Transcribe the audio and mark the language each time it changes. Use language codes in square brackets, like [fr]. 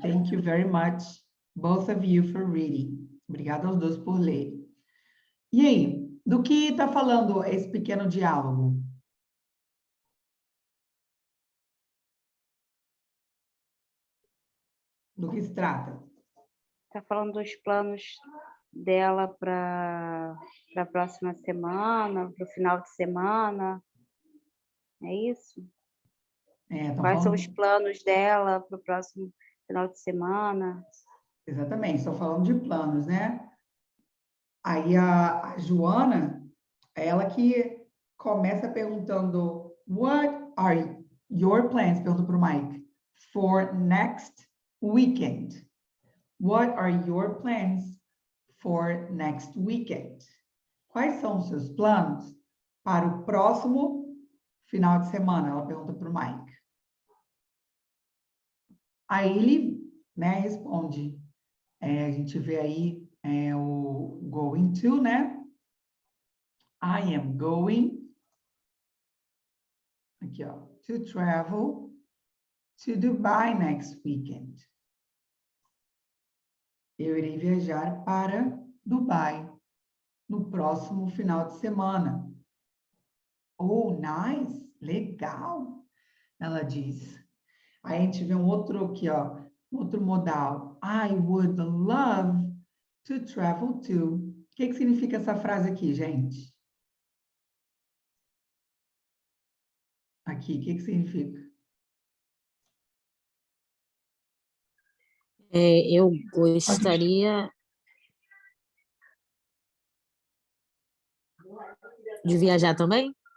[en] Thank you very much, both of you, for reading. [pt] Obrigada aos dois por ler. E aí, do que está falando esse pequeno diálogo? Do que se trata? Tá falando dos planos dela para a próxima semana, para o final de semana. É isso? Quais são os planos dela para o próximo final de semana? Exatamente, estou falando de planos, né? Aí a Joana, ela que começa perguntando: [en] What are your plans? [pt] Pergunta para o Mike. [en] For next weekend. What are your plans for next weekend? [pt] Quais são os seus planos para o próximo final de semana? Ela pergunta para o Mike. Aí ele, né, responde. A gente vê aí o going to, né? [en] I am going [pt] Aqui, ó. [en] To travel to Dubai next weekend. [pt] Eu irei viajar para Dubai no próximo final de semana. [en] Oh, nice! [pt] Legal! Ela diz. Aí a gente vê um outro aqui, ó. Outro modal. [en] I would love to travel to. [pt] O que significa essa frase aqui, gente? Aqui, o que significa? Eu gostaria de viajar também?